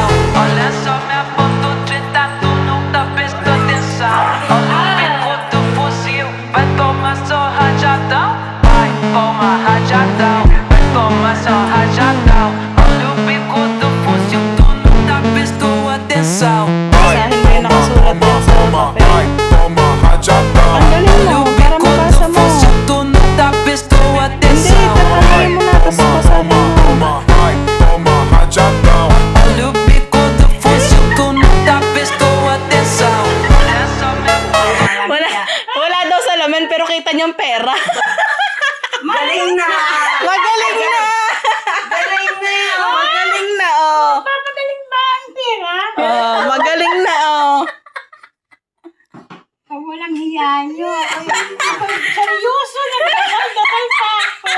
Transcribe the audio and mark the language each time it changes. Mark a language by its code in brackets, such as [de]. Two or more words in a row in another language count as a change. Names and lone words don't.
[pt] Olha só minha foto 30, tu nunca prestou atenção. Olha o bico do fuzil, vai tomar só rajadão. Vai, toma rajadão, vai tomar só rajadão. Olha o bico do fuzil, tu nunca prestou atenção. [tl] Basahin mo yung nakasulat yan sa [pt] Toma, [tl] papel. [pt] vai, toma rajadão. [tl] Ang galing [pt] Olha [tl] mo, [pt] o [tl] para [pt] bico [tl] mabasa [pt] do [tl] mo. [pt] fuzil, tu nunca prestou [tl] Hindi, [pt] atenção. [tl] tatanggalin mo na, tapos basahin mo. [pt] Toma, vai, toma rajadão. Olha o bico do fuzil, tu nunca prestou atenção. Olha só minha foto. [tl] Wala daw sa laman, pero kita niyang pera. Galing na! Magaling na! Galing na! Magaling na, oh. Papagaling ba ang pera? Oh, magaling na, oh. Ay, walang hiya nyo. Seryoso na dakal pa ako.